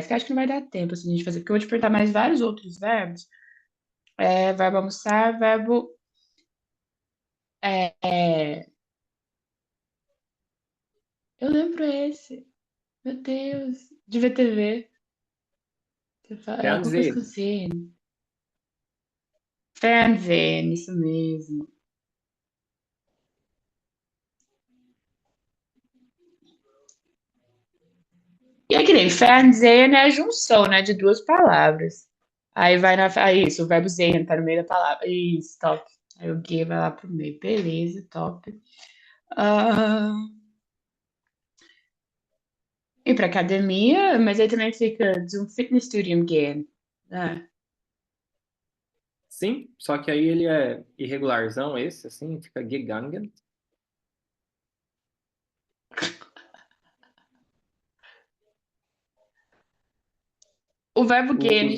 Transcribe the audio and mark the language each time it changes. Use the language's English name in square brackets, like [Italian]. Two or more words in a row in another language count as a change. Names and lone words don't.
[Portuguese] Que eu acho que não vai dar tempo assim, de a gente fazer, porque eu vou te perguntar mais vários outros verbos. Verbo almoçar, verbo. é, é, eu lembro esse. Meu Deus. De VTV. É alguma coisa com Fernsehen. C. Fernsehen, isso mesmo. E é que nem Fernsehen é a junção, né, de duas palavras. Aí vai na. Isso, o verbo sehen tá no meio da palavra. Isso, top. Aí o G vai lá pro meio. Beleza, top. Ah, ir pra academia, mas aí também fica [German] zum Fitnessstudio gehen. [Portuguese] Né? Sim, só que aí ele é irregularzão, esse, assim, fica gegangen. O verbo O- gehen,